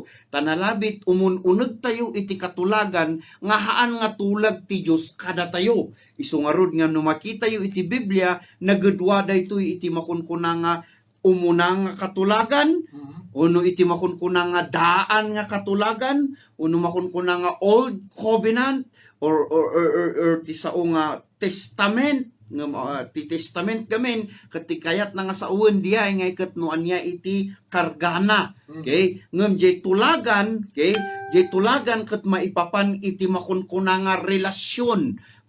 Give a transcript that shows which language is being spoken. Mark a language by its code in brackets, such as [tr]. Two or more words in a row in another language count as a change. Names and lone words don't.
[ilo] Ta nalabit umununeg tayo iti katulagan nga haan nga tulag ti Dios kada tayo. Isu nga rod nga no makita yo iti Biblia nagedwa daytoy iti makunkuna nga umuna nga katulagan, uno iti makunkuna nga daan nga katulagan, uno makunkuna nga [en] old covenant [ilo] or ti sao nga testament nga ti testament gamen ket kayat na nga sauen diay nga ket no anya iti kargana. Okay? Ngem jay tulagan, okay? Jay tulagan ket maipapan iti makunkuna nga relasyon.